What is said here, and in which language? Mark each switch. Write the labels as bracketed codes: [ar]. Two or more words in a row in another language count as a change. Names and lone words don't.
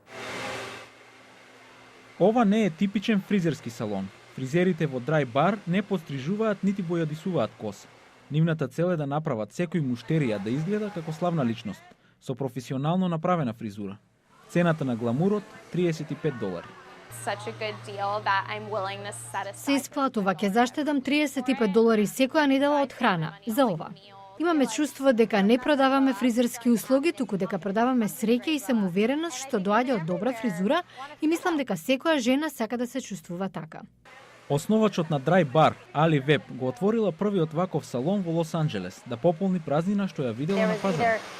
[mk] Ова не е типичен фризерски салон. Фризерите во Dry Bar не пострижуваат нити бојадисуваат коса. Нивната цел е да направат секој муштерија да изгледа како славна личност. со професионално направена фризура. Цената на гламурот $35. [en] Such a good deal that I'm willing to set aside. [mk] Се исплатува, ќе заштедам $35 секоја недела од храна за ова. Имаме чувство дека не продаваме фризерски услуги, туку дека продаваме среќа и самоувереност што доаѓа од добра фризура и мислам дека секоја жена сака да се чувствува така. Основачот на Dry Bar, Али Веб, го отворила првиот ваков салон во Лос Анџелес да пополни празнина што ја видела на пазарот.